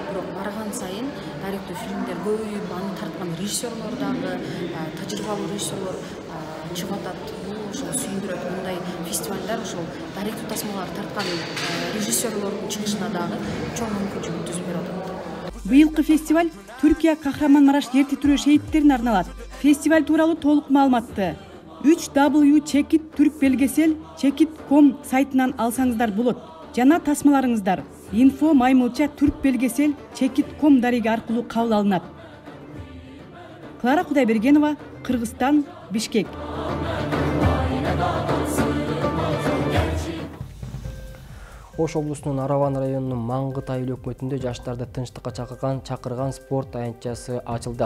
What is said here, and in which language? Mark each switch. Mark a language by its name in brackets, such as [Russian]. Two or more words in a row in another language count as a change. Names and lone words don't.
[Kyrgyz] Бирок барган сайын даректүү фильмдер көбөйүп, аны тарткан режиссерлор дагы, тажрыйбалуу режиссерлор чыгып атат. Бул ошол сүйүндүрөт. Мындай фестивалдар ошол даректүү тасмалар тарткан режиссерлордун чыгышына дагы чоң мүмкүнчүлүк түзүп берип атат. Быйылкы фестиваль Түркия Кахраманмараш эрте түрө шейиттерине арналат. Фестиваль тууралуу толук маалыматты www.chekit.turk.belgesel.chekit.com сайтынан алсаңыздар болот. Жана тасмаларыңыздар info@turk.belgesel.chekit.com дареги аркылуу кабыл алынат. Клара Кудайбергенова, Кыргызстан, Бишкек. Ош облусунун Араван районунун Маңгыт айыл өкмөтүндө жаштарды тынчтыкка чакырган спорт аянтчасы ачылды.